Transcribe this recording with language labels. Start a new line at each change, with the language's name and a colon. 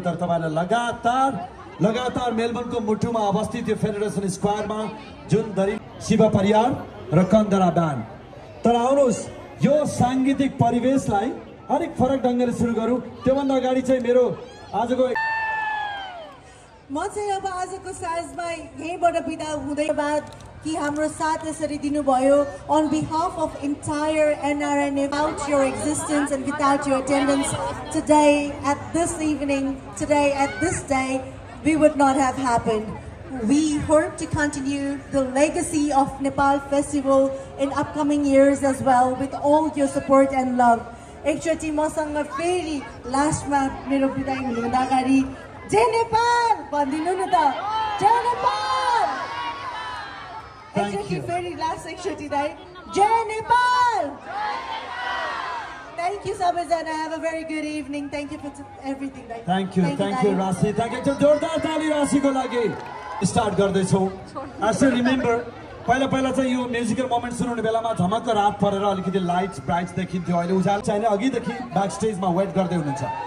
Nepali: तर तपाईहरुलाई लगातार मेलबर्नको मुटुमा अवस्थित यो फेडरेसन स्क्वायरमा जुन धरी शिव परियार र कन्दरा ब्यान्ड। तर आउनुस् यो सांगीतिक परिवेशलाई अलिक फरक ढंगले सुरु गरौँ। त्योभन्दा अगाडि चाहिँ मेरो आजको म चाहिँ अब आजको साँझमा यहीँबाट बिदा हुँदै बाद कि हाम्रो साथ यसरी दिनुभयो।
English: On behalf of entire NRNF, without your existence and without your attendance today at this evening, today at this day, we would not have happened. We hope to continue the legacy of Nepal Festival in upcoming years as well with all your support and love.
Nepali: एकचोटि मसँग फेरि लास्टमा मेरो बिदाई हुनुभन्दा अगाडि जय नेपाल भनिदिनु न त। जय नेपाल। एकचोटि फेरि लास्ट एकचोटि दाइ जय नेपाल।
English: Thank you सबैजना। Have a very good evening. Thank you for everything दाइ। Thank you Rashi. Thank you।
Nepali: जोरदार ताली राशिको लागि। स्टार्ट गर्दै छौं।
English: I still remember
Nepali: पहिला चाहिँ यो म्युजिकल मोमेन्ट सुनाउने बेलामा झमक्क रात परेर अलिकति लाइट्स ब्राइट्स देखिन्थ्यो। अहिले उज्यालो चाहिने अघिदेखि ब्याक स्टेजमा वेट गर्दै हुनुहुन्छ।